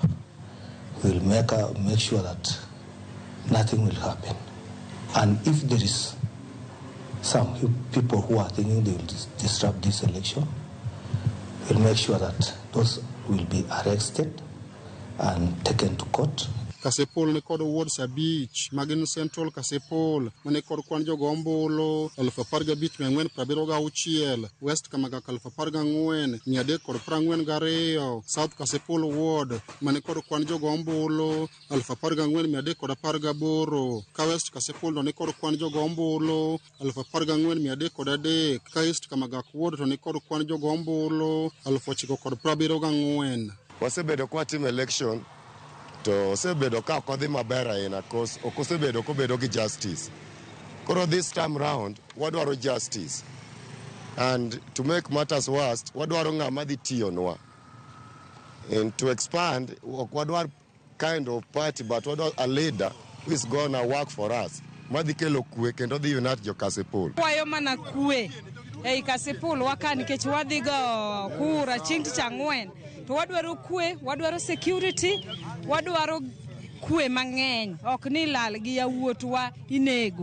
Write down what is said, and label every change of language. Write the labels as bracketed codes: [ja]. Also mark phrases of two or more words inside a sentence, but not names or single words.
[en] We'll make sure that nothing will happen. And if there is some people who are thinking they will disrupt this election, we'll make sure that those will be arrested and taken to court. [luo] Kasipul ne kod wards abich magin Central Kasipul mane kod kwan jogo ombulu 15,476, West Kamagaka 14,342, South Kasipul Ward mane kod kwan jogo ombulu 14,318, ka West Kasipul ne kod kwan jogo ombulu 14,303, ka East Kamagaka Ward to ne kod kwan jogo ombulu 974. Wasebedo kwa [en] team election [luo] to osebedo ka kodhi maber ahinya cause okosebedo kobedo gi justice. [en] Koro this time round wadwaro justice, and to make matters worse [luo] wadwaro ng'ama dhi tiyonwa. [en] And to expand wadwaro kind of party but wadwaro a leader who is gonna work for us, [luo] madhi kelo kwe kendo dhi unite jo Kasipul. Wayo mana kwe ei Kasipul waka nikech wadhi go kura chieng' tich ang'wen. To wadwaro kwe, wadwaro security, wadwaro kwe mang'eny, ok ni lal gi yawuotwa inego.